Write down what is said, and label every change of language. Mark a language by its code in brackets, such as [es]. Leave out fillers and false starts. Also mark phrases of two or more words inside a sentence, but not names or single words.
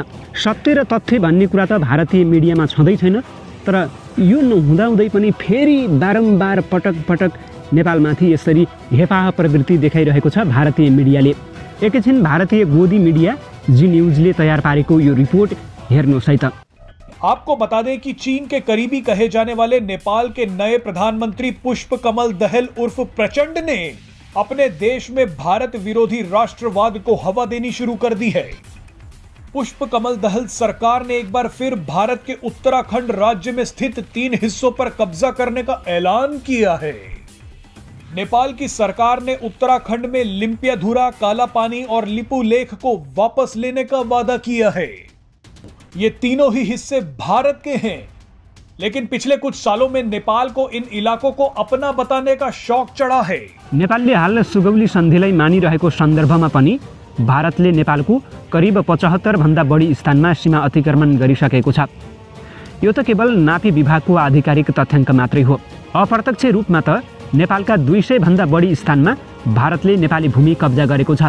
[ne] सत्य र तथ्य भन्ने कुरा त भारतीय मिडियामा छँदै छैन, तर यो नहुँदाहुँदै पनि फेरि बारम्बार पटक पटक नेपालमाथि यसरी हेपाह प्रवृत्ति देखाइरहेको छ भारतीय मिडियाले। एकैछिन भारतीय गोदी मिडिया जी न्यूजले तयार पारेको यो रिपोर्ट हेर्नुहोस् है त। [hi] आपको बता दें कि चीन के करीबी कहे जाने वाले नेपाल के नए प्रधानमंत्री पुष्पकमल दहल उर्फ प्रचंड ने अपने देश में भारत विरोधी राष्ट्रवाद को हवा देनी शुरू कर दी है। पुष्पकमल दहल सरकार ने एक बार फिर भारत के उत्तराखंड राज्य में स्थित 3 हिस्सों पर कब्जा करने का ऐलान किया है। नेपाल की सरकार ने उत्तराखंड में लिम्पियाधुरा, कालापानी और लिपुलेख को वापस लेने का वादा किया है। ये तीनों ही हिस्से भारत के हैं, लेकिन पिछले कुछ सालों में नेपाल को इन इलाकों को अपना बताने का शौक चढ़ा है। [ne] नेपालले हाल सुगौली सन्धिलाई मानिरहेको सन्दर्भमा पनि भारतले नेपालको करिब 75 भन्दा बढी स्थानमा सीमा अतिक्रमण गरिसकेको छ। यो त केवल नापी विभागको आधिकारिक तथ्याङ्क मात्रै हो। अप्रत्यक्ष रूपमा त नेपालका 200 भन्दा बढी स्थानमा भारतले नेपाली भूमि कब्जा गरेको छ।